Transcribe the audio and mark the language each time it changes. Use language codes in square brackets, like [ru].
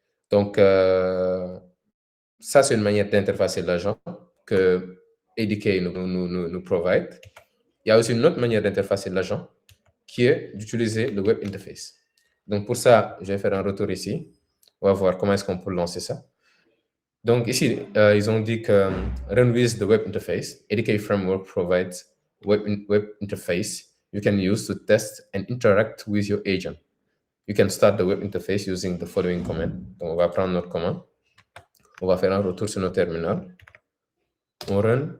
[fr] Donc, ça, c'est une manière d'interfacer l'agent que ADK nous provide. Il y a aussi une autre manière d'interfacer l'agent qui est d'utiliser le web interface. Donc, pour ça, je vais faire un retour ici. On va voir comment est-ce qu'on peut lancer ça. Donc, ici, ils ont dit que [en] run with the web interface. ADK Framework provides web interface you can use to test and interact with your agent. You can start the web interface using the following command. [fr] Donc, on va prendre notre commande. On va faire un retour sur notre terminal. On run.